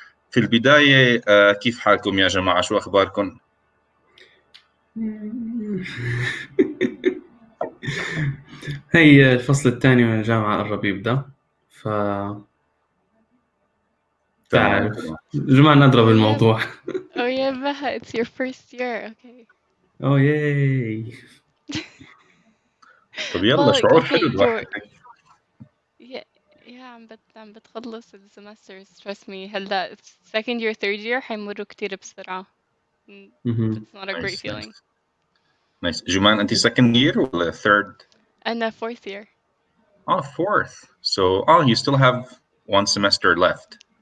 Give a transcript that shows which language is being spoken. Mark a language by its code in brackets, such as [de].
[ar] في البداية كيف حالكم يا جماعة؟ شو أخباركم؟ هي الفصل الثاني من الجامعة قرب يبدأ، تعرف جماعة نضرب الموضوع. [en] Oh yeah, Baha, it's your first year. Okay. Oh yay. [ar] طب يلا، شعور حلو الواحد. [en] Yeah, [ar] عم بتخلص السمسترز. [en] Trust me. [ar] هلا [en] second year, third year [ar] حيمروا كتير بسرعة. [en] It's not a great feeling. Nice. [ar] جمان, أنت [en] second year [ar] ولا third? أنا [en] fourth year. Oh, fourth. So, you still have one semester left.